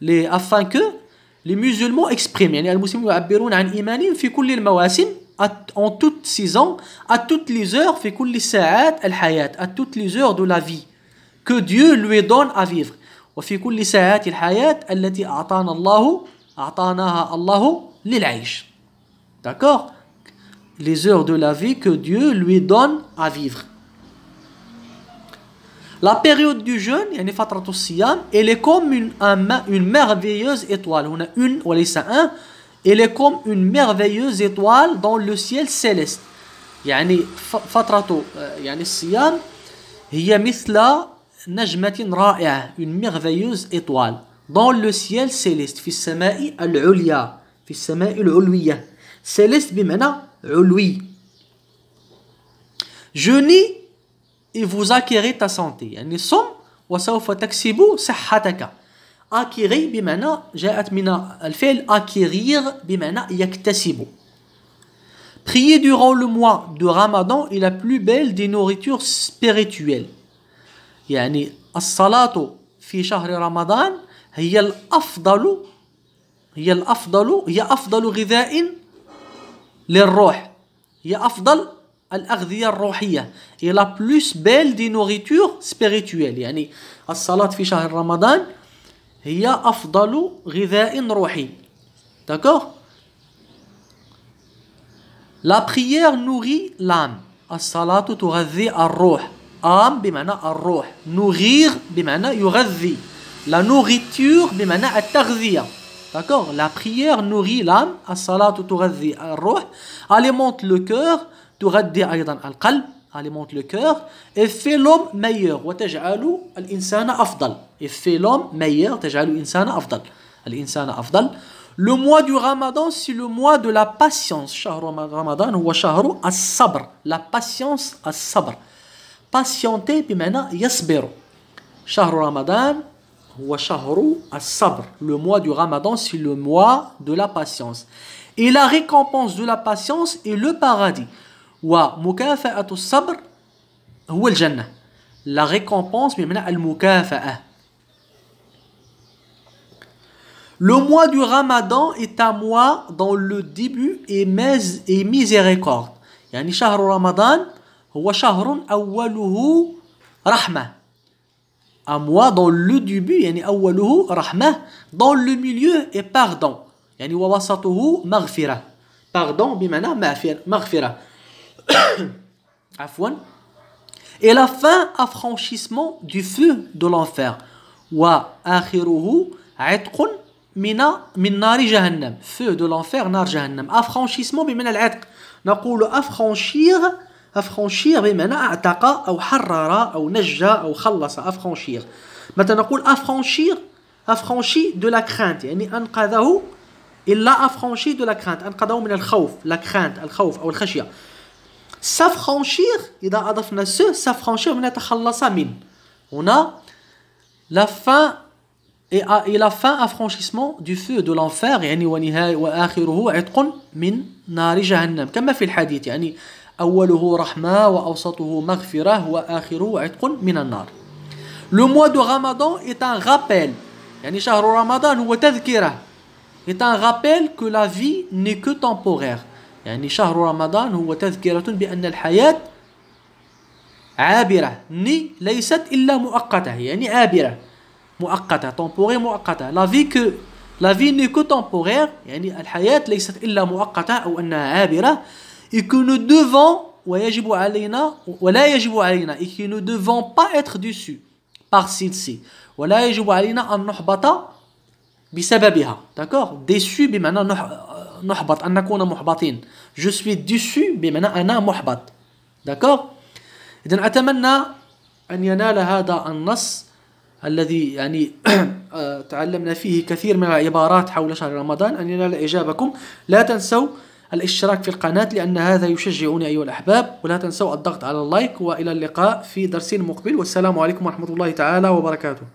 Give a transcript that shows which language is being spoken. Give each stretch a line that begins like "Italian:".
French: afin que les musulmans expriment
Arabic: يعني المسلمون يعبرون عن إيمانهم في كل المواسم
French: en toute saison à toutes les heures
Arabic: في كل ساعات الحياة
French: à toutes les heures de la vie que Dieu lui donne à vivre
Arabic: وفي كل ساعات الحياة التي أعطاناها الله للعيش.
French: D'accord? Les heures de la vie que Dieu lui donne à vivre. La période du jeûne
Arabic: يعني فترة الصيام
French: elle est comme une merveilleuse étoile هنا une وليس un elle est comme une merveilleuse étoile dans le ciel céleste
Arabic: يعني فترة يعني الصيام هي مثل نجمة رائعة
French: une merveilleuse étoile dans le ciel céleste
Arabic: في السماء العليا في السماء العلوية céleste بمعنى علوي
French: jeûnez et vous acquérez ta santé
Arabic: يعني صم وسوف تكسب صحتك acquérir بمعنى جاءت من الفعل acquérir بمعنى يكتسب.
French: Prier durant le mois de Ramadan est la plus belle des nourritures spirituelles.
Arabic: يعني الصلاة في شهر رمضان هي أفضل غذاء للروح. هي أفضل الأغذية الروحية. هي
French: la plus belle des nourritures spirituelles.
Arabic: يعني الصلاة في شهر رمضان هي أفضل غذاء روحي.
French: D'accord? La prière nourrit l'âme.
Arabic: الصلاة تغذي الروح. âme بمعنى الروح. nourrir بمعنى يغذي. La nourriture بمعنى التغذية.
French: D'accord? La prière nourrit l'âme.
Arabic: الصلاة تغذي الروح.
French: alimente le cœur.
Arabic: تغذي أيضا القلب.
French: alimente le cœur. et fait l'homme meilleur.
Arabic: وتجعل الإنسان أفضل.
French: et fait l'homme meilleur.
Arabic: تجعل الإنسان أفضل. الإنسان أفضل.
French: Le mois du Ramadan, c'est le mois de la patience.
Arabic: شهر رمضان هو شهر الصبر.
French: La patience,
Arabic: الصبر. Patienter بمعنى يصبر. شهر رمضان هو شهر الصبر.
French: Le mois du Ramadan, c'est le mois de la patience. Et la récompense de la patience est le paradis.
Arabic: ومكافأة الصبر هو الجنة. La récompense بمعنى المكافأة.
French: Le mois du Ramadan est un mois dont le début est miséricorde.
Arabic: يعني شهر رمضان هو شهر أوله رحمة.
French: Un mois dont le début
Arabic: يعني أوله رحمة.
French: Dans le milieu est pardon.
Arabic: يعني ووسطه مغفرة. Pardon بمعنى مغفرة. عفوا.
French: Et la fin affranchissement du feu de l'enfer.
Arabic: وآخره عتق من نار جهنم.
French: feu de l'enfer
Arabic: نار جهنم. affranchissement بمعنى العتق. نقول affranchir بمعنى اعتق أو حرر أو نجى أو خلص.
French: affranchir.
Arabic: متى نقول
French: affranchi de la crainte
Arabic: يعني أنقذه. إلا
French: affranchi de la crainte
Arabic: أنقذه من الخوف. la crainte الخوف أو الخشية. s'affranchir إذا أضفنا s'affranchir من يتخلص من. هنا
French: la fin et la fin affranchissement du feu de l'enfer
Arabic: يعني وآخره عتق من نار جهنم كما في الحديث يعني أوله رحمة وأوسطه مغفرة وآخره عتق من النار.
French: Le mois de Ramadan est un rappel
Arabic: يعني شهر رمضان هو تذكرة.
French: est un rappel que la vie n'est que temporaire.
Arabic: يعني شهر رمضان هو تذكرة بأن الحياة عابرة. ليست إلا مؤقتة يعني عابرة. مؤقتة temporaire مؤقتة.
French: la vie n'est que temporaire
Arabic: يعني الحياة ليست إلا مؤقتة أو أنها عابرة.
French: et que nous devons
Arabic: ويجب علينا ولا يجب علينا
French: et que nous ne devons pas être déçus par celle-ci.
Arabic: ولا يجب علينا أن نحبط بسببها.
French: d'accord?
Arabic: déçu بمعنى نحبط أن نكون محبطين.
French: je suis déçu
Arabic: بمعنى أنا محبط.
French: d'accord?
Arabic: إذن أتمنى أن ينال هذا النص الذي يعني تعلمنا فيه كثير من العبارات حول شهر رمضان أن ينال إعجابكم. لا تنسوا الاشتراك في القناة لأن هذا يشجعني أيها الأحباب. ولا تنسوا الضغط على اللايك. وإلى اللقاء في درس مقبل والسلام عليكم ورحمة الله تعالى وبركاته.